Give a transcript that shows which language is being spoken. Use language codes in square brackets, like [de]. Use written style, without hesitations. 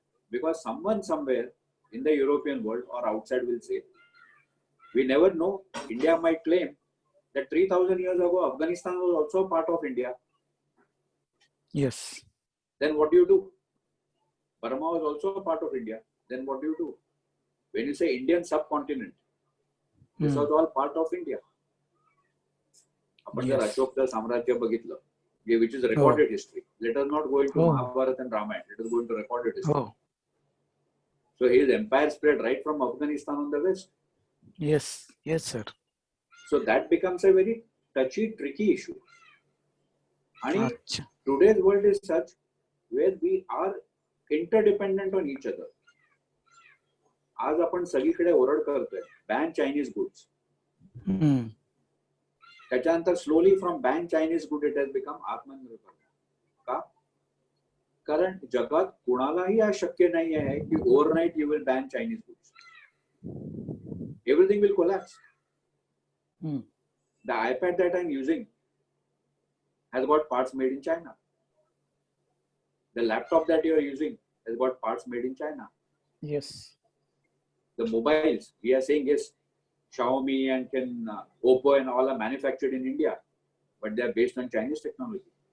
[en] Because someone somewhere in the European world or outside will say, we never know, India might claim that 3,000 years ago Afghanistan was also part of India. Yes. Then what do you do? Burma was also a part of India. Then what do you do? When you say Indian subcontinent, this was all part of India. [mr] आपण जर अशोकचं साम्राज्य बघितलं, [en] which is recorded history. Let us not go into Mahabharata and Ramayana. Let us go into recorded history. So his empire spread right from Afghanistan on the west. Yes, sir. So that becomes a very touchy, tricky issue. And today's world is such where we are interdependent on each other. [mr] आज आपण सगळीकडे ओरड करतोय [en] Ban Chinese goods. त्याच्यानंतर slowly from ban Chinese good it has become Atmanirbhar. का? [mr] कारण जगात कुणालाही हा शक्य नाही आहे की [en] Overnight you will ban Chinese goods. Everything will collapse. Hmm. The iPad that I'm using has got parts made in China. The laptop that you are using has got parts made in China. Yes. The mobiles, we are saying yes, Xiaomi and Oppo and all are manufactured in India, but they are based on Chinese technology.